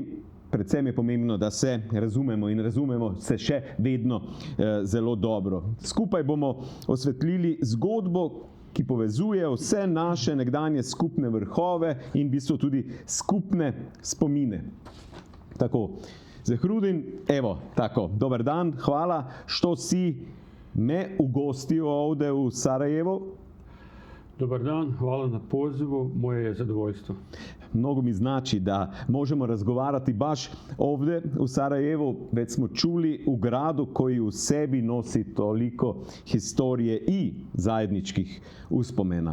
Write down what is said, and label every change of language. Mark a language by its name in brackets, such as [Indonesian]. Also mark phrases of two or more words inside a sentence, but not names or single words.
[Slovenian] Predvsem je pomembno, da se razumemo in razumemo se še vedno zelo dobro. Skupaj bomo osvetlili zgodbo, ki povezuje vse naše nekdanje skupne vrhove in v bistvu tudi skupne spomine. Tako, Zehrudin, [Bosnian] dobar dan, hvala, što si me ugostio ovde u Sarajevo. Dobar dan, hvala na pozivu, moje je zadovoljstvo. mnogo mi znači da možemo razgovarati baš ovdje u Sarajevu, već smo čuli u gradu koji u sebi nosi toliko historije i zajedničkih uspomena.